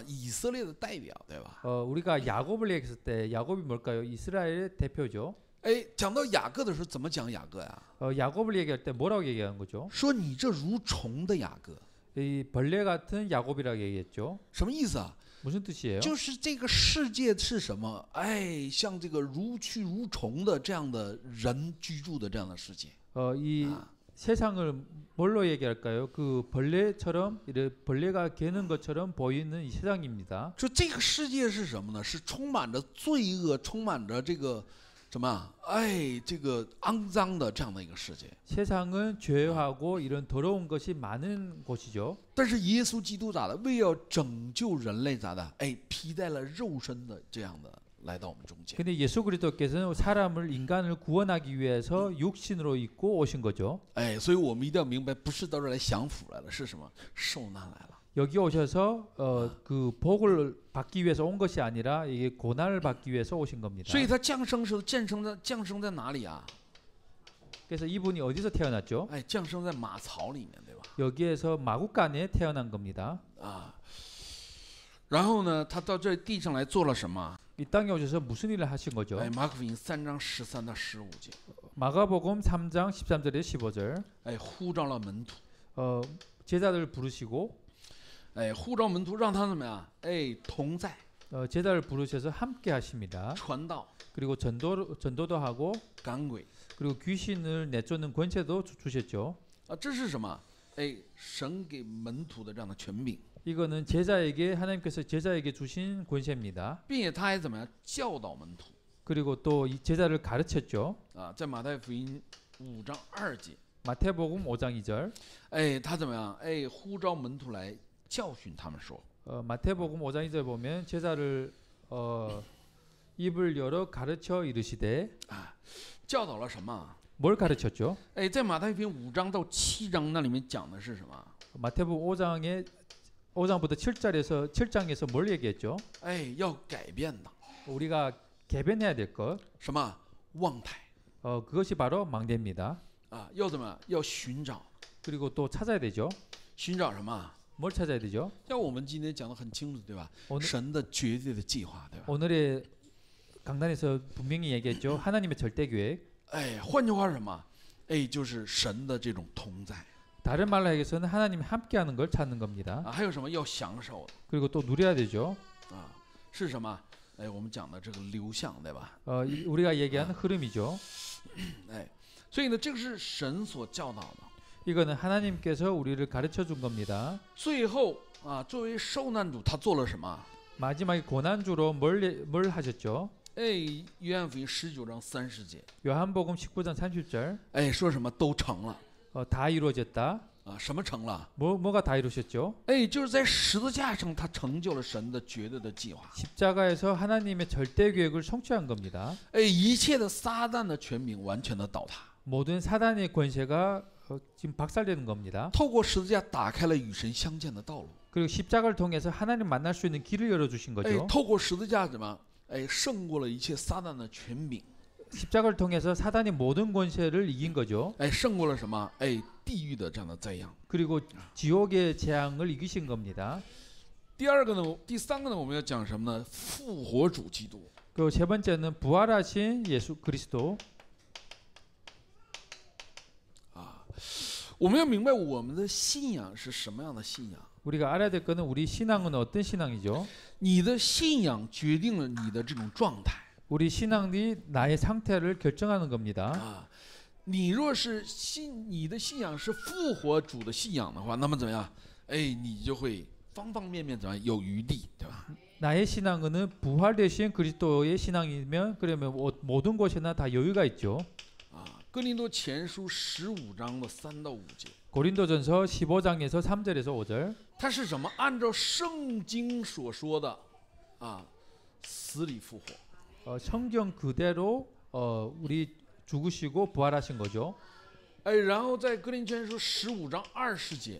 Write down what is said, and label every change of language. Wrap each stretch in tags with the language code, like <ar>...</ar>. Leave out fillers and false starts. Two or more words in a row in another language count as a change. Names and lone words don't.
<zh>以色列的代表，对吧？</zh> <ko>우리가 야곱을 얘기했을 때 야곱이 뭘까요? 이스라엘의 대표죠.</ko> <zh>哎，讲到雅各的时候，怎么讲雅各呀？</zh> <ko>야곱을 얘기할 때 뭐라고 얘기하는 거죠?</ko> <zh>说你这如虫的雅各，</zh> <ko>이 벌레 같은 야곱이라고 얘기했죠.</ko> <zh>什么意思啊？</zh> <ko>무슨 뜻이에요?</ko> <zh>就是这个世界是什么？哎，像这个如蛆如虫的这样的人居住的这样的世界。</zh> <ko>이 세상을 뭘로 얘기할까요? 그 벌레처럼 벌레가 개는 것처럼 보이는 이 세상입니다.</ko> <zh>说这个世界是什么呢？是充满着罪恶，充满着这个什么啊？哎，这个肮脏的这样的一个世界。</zh> <ko>세상은 죄하고 이런 더러운 것이 많은 곳이죠.</ko> <zh>但是耶稣基督咋的？为要拯救人类咋的？哎，披戴了肉身的这样的来到我们中间。</zh> <ko>근데 예수 그리스도께서는 인간을 구원하기 위해서 육신으로 입고 오신 거죠.</ko> <zh>哎，所以我们一定要明白，不是到这儿来享福来了，是什么？受难来了。</zh> <ko>여기 오셔서 그 복을 받기 위해서 온 것이 아니라 이게 고난을 받기 위해서 오신 겁니다.</ko> <zh>所以他降生时候降生在哪里啊？</zh> <ko>그래서 이분이 어디서 태어났죠?</ko> <zh>哎，降生在马槽里面，对吧？</zh> <ko>여기에서 마구간에 태어난 겁니다.</ko> <zh>啊，然后呢，他到这地上来做了什么？</zh> <ko>이 땅에 오셔서 무슨 일을 하신 거죠?</ko> <zh>哎，马可福音3章13到15节，</zh> <ko>마가복음 3장 13절에 15절.</ko> <zh>哎，呼召了门徒，</zh> <ko>제자들 부르시고</ko> <zh>哎，呼召门徒让他怎么样？哎，同在</zh> <ko>제자를 부르셔서 함께 하십니다.</ko> <zh>传道、</zh> <ko>그리고 전도도 하고</ko> <zh>赶鬼</zh> <ko>그리고 귀신을 내쫓는 권세도 주셨죠.</ko> <zh>啊，这是什么？哎，神给门徒的这样的权柄，</zh> <ko>이거는 하나님께서 제자에게 주신 권세입니다.</ko> <zh>并且他还怎么样教导门徒</zh> <ko>그리고 또 이 제자를 가르쳤죠.</ko> <zh>啊？在马太福音5章2节，</zh> <ko>마태복음 5장 2절.</ko> <zh>哎，他怎么样？哎，呼召门徒来教训他们说，</zh> <ko>마태복음 5장 2절 보면 제자를 입을 열어 가르쳐 이르시되</ko> <zh>啊，教导了什么？</zh> <ko>뭘 가르쳤죠?</ko> <zh>哎，在马太福音5章到7章那里面讲的是什么？</zh> <ko>마태복음 5장부터 7장에서 뭘 얘기했죠?</ko> <zh>哎，要改变的</zh> <ko>우리가 개변해야 될 것.</ko> <zh>什么望台</zh> <ko>그것이 바로 망대입니다.</ko> <zh>啊？要怎么样？要寻找，</zh> <ko>그리고 또 찾아야 되죠.</ko> <zh>寻找什么？</zh> <ko>뭘 찾아야 되죠?</ko> <zh>像我们今天讲的很清楚，对吧？</zh> <ko>오늘,</ko> <zh>神的绝对的计划，对吧？</zh> <ko>오늘의 강단에서 분명히 얘기했죠. 하나님의 절대 계획.</ko> <zh>哎，换句话是什么？哎，就是神的这种同在</zh> <ko>다른 말로 얘기해서는 하나님이 함께하는 걸 찾는 겁니다.</ko> <zh>啊。还有什么要享受的</zh> <ko>그리고 또 누려야 되죠.</ko> <zh>啊？是什么？哎，我们讲的这个流向，对吧？</zh> <ko>우리가 얘기하는 흐름이죠.</ko> <zh>哎，所以呢，这个是神所教导的。</zh> <ko>이거는 하나님께서 우리를 가르쳐 준 겁니다.</ko> <zh>最后啊，作为受难主，他做了什么？</zh> <ko>마지막에 고난주로 뭘 하셨죠?</ko> <zh>哎，约翰福音19章30节，</zh> <ko>요한복음 19장 30절</ko> <zh>哎，说什么都成了</zh> <ko>다 이루어졌다.</ko> <zh>啊？什么成了？</zh> <ko>뭐가 다 이루셨죠?</ko> <zh>哎，就是在十字架上，他成就了神的绝对的计划。</zh> <ko>십자가에서 하나님의 절대 계획을 성취한 겁니다.</ko> <zh>哎，一切的撒旦的权柄完全的倒塌，</zh> <ko>모든 사단의 권세가 지금 박살되는 겁니다.</ko> <zh>透过十字架打开了与神相见的道路。</zh> <ko>그리고 십자가를 통해서 하나님 만날 수 있는 길을 열어주신 哎， 거죠.</ko> <zh>透过十字架怎么？哎，胜过了一切撒旦的权柄。</zh> <ko>십자가를 통해서 사단이 모든 권세를 이긴 거죠.</ko> <zh>哎，胜过了什么？哎，地狱的这样的灾殃。</zh> <ko>그리고 지옥의 재앙을 이기신 겁니다.</ko> <zh>第二个呢，第三个呢，我们要讲什么呢？复活主基督。</zh> <ko>그리고 세 번째는 부활하신 예수 그리스도.</ko> <zh>我们要明白我们的信仰是什么样的信仰。</zh> <ko>우리가 알아야 될 거는 우리 신앙은 어떤 신앙이죠?</ko> <zh>你的信仰决定了你的这种状态</zh> <ko>우리 신앙이 나의 상태를 결정하는 겁니다. 啊。</ko> <zh>你若是你的信仰是复活主的信仰的话，那么怎么样？哎，你就会方方面面怎么样有余地，对吧？</zh> <ko>나의 신앙은 부활되신 그리스도의 신앙이면 그러면 모든 것에나 다 여유가 있죠.</ko> <zh>啊，哥林多前书15章的3到5节，</zh> <ko>고린도전서 15장에서 3절에서 5절.</ko> <zh>它是什么？按照圣经所说的啊，死里复活。</zh> <ko>성경 그대로 우리 죽으시고 부활하신 거죠.</ko> <zh>哎，然后在哥林前书15章20节，</zh>